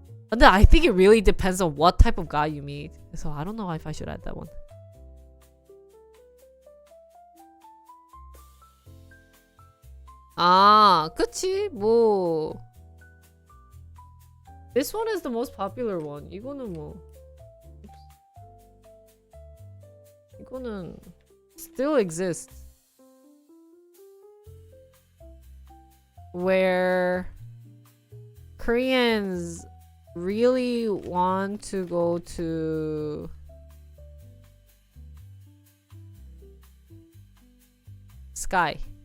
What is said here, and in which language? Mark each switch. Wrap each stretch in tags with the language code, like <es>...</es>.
<en>But I think it really depends on what type of guy you meet. So I don't know if I should add that one.</en> <ko>아, 그치?</ko> <en>뭐 This one is the most popular one.</en> <ko>이거는 뭐 이거는</ko> <en>still exists. Where Koreans really want to go to sky.</en>